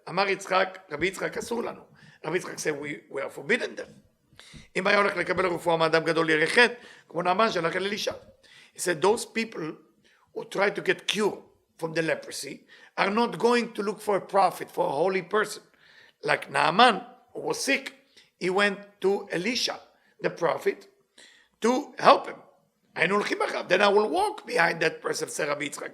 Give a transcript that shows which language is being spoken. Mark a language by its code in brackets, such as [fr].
[he] אמר יצחק, רבי יצחק אסור לנו. [en] רבי יצחק said, we are forbidden them. [he] אם היה הולך לקבל רפואה מאדם גדול ירא חטא, כמו נעמן שהלך אל אלישע. [en] He said, those people who try to get cure from the leprosy are not going to look for a prophet, for a holy person. Like Naaman, who was sick, he went to Elisha, the prophet, to help him. Then I will walk behind that person, said Rabbi Yitzchak.